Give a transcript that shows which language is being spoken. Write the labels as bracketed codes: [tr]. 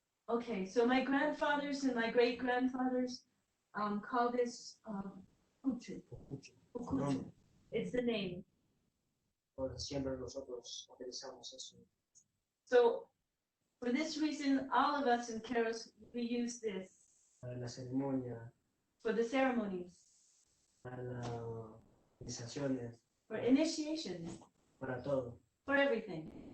[en] Okay, so my grandfathers and my great grandfathers call this Uchu. Ukuchu. It's the name. [es] Siempre nosotros utilizamos eso. [en] So For this reason, all of us in Qero, we use this [es] para la ceremonia, [en] for the ceremonies, [es] para las iniciaciones, [en] for initiations, [es] para todo. [en] for everything.